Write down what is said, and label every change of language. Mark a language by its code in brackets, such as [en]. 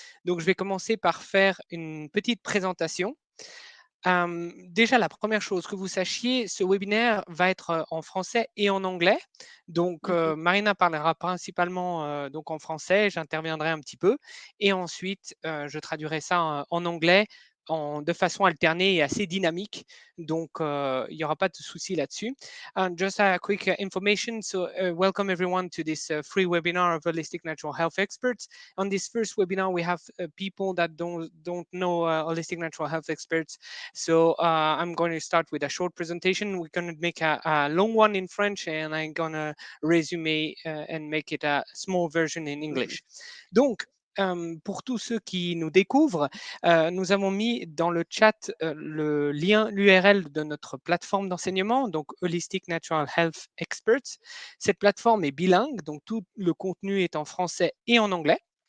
[fr] Donc je vais commencer par faire une petite présentation. Déjà, la première chose que vous sachiez, ce webinaire va être en français et en anglais. Donc, Mmh. Marina parlera principalement donc en français, j'interviendrai un petit peu, et ensuite je traduirai ça en anglais de façon alternée et assez dynamique. Donc, il n'y aura pas de souci là-dessus. [en] Just a quick information. So, welcome everyone to this free webinar of Holistic Natural Health Experts. On this first webinar, we have people that don't know Holistic Natural Health Experts. So I'm going to start with a short presentation. We're going to make a long one in French, and I'm going to resume and make it a small version in Mmh. English. [fr] Donc, pour tous ceux qui nous découvrent, nous avons mis dans le chat le lien, l'URL de notre plateforme d'enseignement, donc Holistic Natural Health Experts. Cette plateforme est bilingue, donc tout le contenu est en français et en anglais.